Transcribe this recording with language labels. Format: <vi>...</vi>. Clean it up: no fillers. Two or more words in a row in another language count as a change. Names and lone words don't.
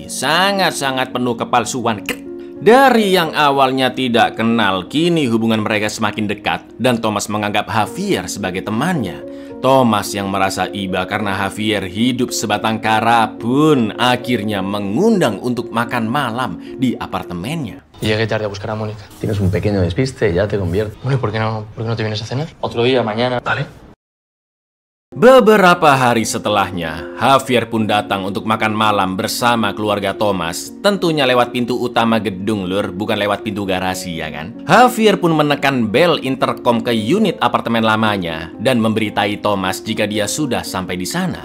<id>Sangat-sangat penuh kepalsuan. Dari yang awalnya tidak kenal, kini hubungan mereka semakin dekat dan Thomas menganggap Javier sebagai temannya. Thomas yang merasa iba karena Javier hidup sebatang kara pun akhirnya mengundang untuk makan malam di apartemennya.</id> <es>Llegué tarde a buscar a Mónica. Tienes un pequeño despiste y ya te conviertes. Bueno, ¿y por qué no te vienes a cenar? Otro día, mañana. Vale.</es> <id>Beberapa hari setelahnya, Javier pun datang untuk makan malam bersama keluarga Thomas. Tentunya lewat pintu utama gedung lur, bukan lewat pintu garasi ya kan. Javier pun menekan bel intercom ke unit apartemen lamanya dan memberitahu Thomas jika dia sudah sampai di sana.</id>